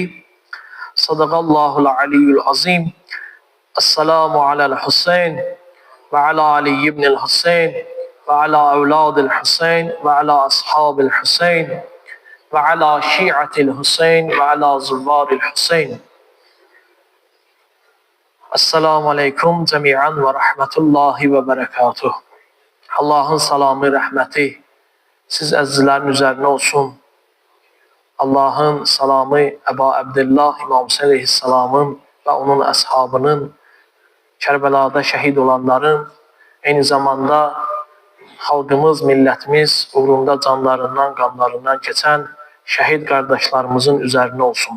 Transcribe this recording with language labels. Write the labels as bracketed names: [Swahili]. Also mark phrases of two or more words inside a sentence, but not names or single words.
[Arabic] صدق الله العلي العظيم. السلام على الحسين وعلى علي بن الحسين وعلى أولاد الحسين وعلى أصحاب الحسين وعلى شيعة الحسين وعلى زوار الحسين. السلام عليكم جميعا ورحمة الله وبركاته. [Azerbaijani] Allah'ın salamı, rəhməti siz əzizlərin üzərinə olsun. Allah'ın salamı Əba Abdullah İmam Hüseyin Aleyhisselamın və onun əshabının, Kərbəlada şəhid olanların, eyni zamanda xalqımız, millətimiz uğrunda canlarından, qanlarından keçən şəhid qardaşlarımızın üzərinə olsun.